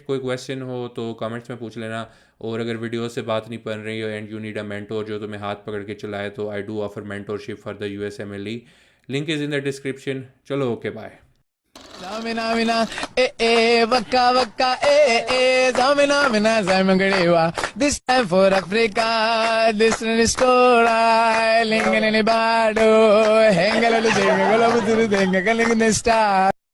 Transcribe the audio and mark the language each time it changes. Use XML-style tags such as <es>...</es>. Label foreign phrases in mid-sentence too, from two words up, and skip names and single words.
<hi>कोई क्वेश्चन हो तो कमेंट्स में पूछ लेना। और अगर वीडियो से बात नहीं बन रही हो</hi> <en>and you need a mentor</en> <hi>जो तुम्हें हाथ पकड़ के चलाए, तो</hi> <en>I do offer mentorship for the USMLE. link is in the description. चलो okay bye. Zamina mina, waka waka, zamina mina, zamagadewa. This time for Africa, this is story. Lingalini bado, hengalali jenga, galabu turu denga, galing star.</en>